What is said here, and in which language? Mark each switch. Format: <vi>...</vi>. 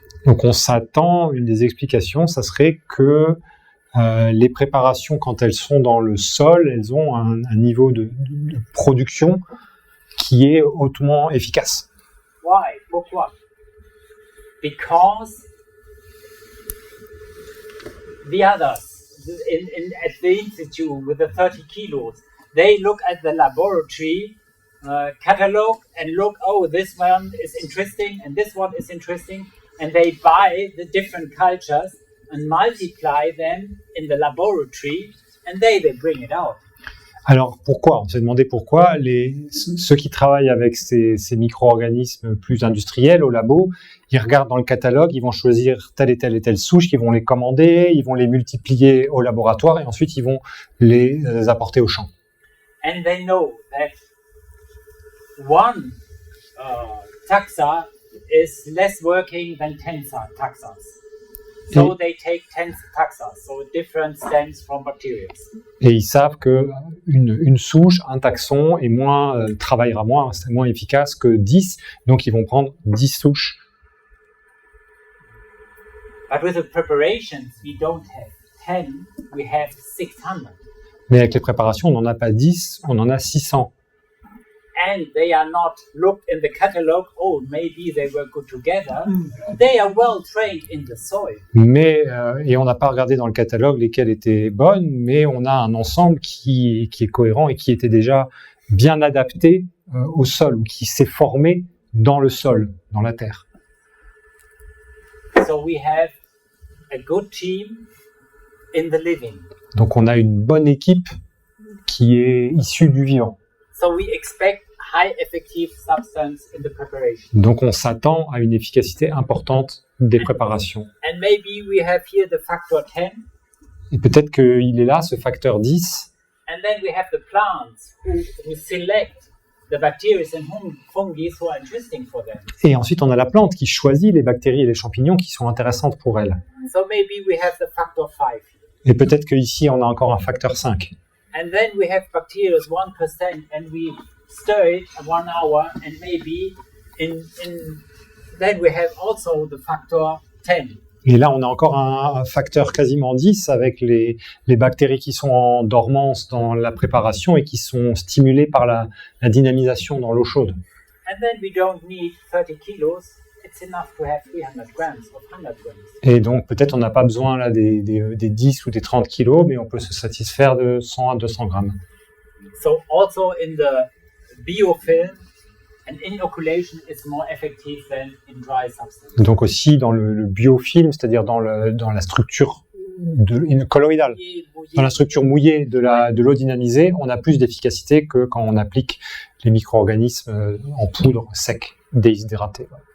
<fr>Donc on s'attend, une des explications, ça serait que les préparations, quand elles sont dans le sol, elles ont un niveau de production qui est hautement efficace.</fr> <en>Why?</en> <fr>Pourquoi?</fr> <en>Because the others at the institute with the 30 kilos, they look at the laboratory catalog and look, oh, this one is interesting and this one is interesting, and they buy the different cultures and multiply them in the laboratory, and they bring it out.</en> <fr>Alors pourquoi? On s'est demandé pourquoi ceux qui travaillent avec ces micro-organismes plus industriels au labo, ils regardent dans le catalogue, ils vont choisir telle et telle souche, ils vont les commander, ils vont les multiplier au laboratoire et ensuite ils vont les apporter au champ.</fr> <en>And they know that one taxa is less working than 10 taxas. So they take 10 taxas, so different stems from bacteria.</en> <fr>Et ils savent que une souche, un taxon travaillera moins, c'est moins efficace que 10, donc ils vont prendre 10 souches.</fr> <en>But with the preparations, we don't have 10, we have 600.</en> <fr>Mais avec les préparations, on n'en a pas 10, on en a 600.</fr> <en>And they are not looked in the catalog, oh, maybe they were good together. They are well trained in the soil.</en> <fr>Mais, et on n'a pas regardé dans le catalogue lesquelles étaient bonnes, mais on a un ensemble qui est cohérent et qui était déjà bien adapté au sol, ou qui s'est formé dans le sol, dans la terre.</fr> <en>So we have a good team in the living.</en> <fr>Donc on a une bonne équipe qui est issue du vivant.</fr> <en>So we expect high effective substance in the preparation.</en> <fr>Donc on s'attend à une efficacité importante des préparations.</fr> <en>And maybe we have here the factor 10.</en> <fr>Et peut-être qu'il est là, ce facteur 10.</fr> <en>And then we have the plants who select the bacteria and fungi who are interesting for them.</en> <fr>Et ensuite on a la plante qui choisit les bactéries et les champignons qui sont intéressantes pour elle.</fr> <en>So maybe we have the factor 5.</en> <fr>Et peut-être qu'ici on a encore un facteur 5.</fr> <en>And then we have bacteria 1% and we stir it 1 hour and maybe then we have also the factor 10.</en> <fr>Et là, on a encore un facteur quasiment 10 avec les bactéries qui sont en dormance dans la préparation et qui sont stimulées par la dynamisation dans l'eau chaude.</fr> <en>And then we don't need 30 kilos. It's enough to have 300 grams or 100 grams.</en> <fr>Et donc, peut-être on n'a pas besoin là, des 10 ou des 30 kilos, mais on peut se satisfaire de 100 à 200 grammes.</fr> <en>So also in the biofilm, an inoculation is more effective than in dry substance.</en> <fr>Donc aussi dans le biofilm, c'est-à-dire dans la structure colloïdale, dans la structure mouillée de l'eau dynamisée, on a plus d'efficacité que quand on applique les micro-organismes en poudre sec, déshydraté.</fr>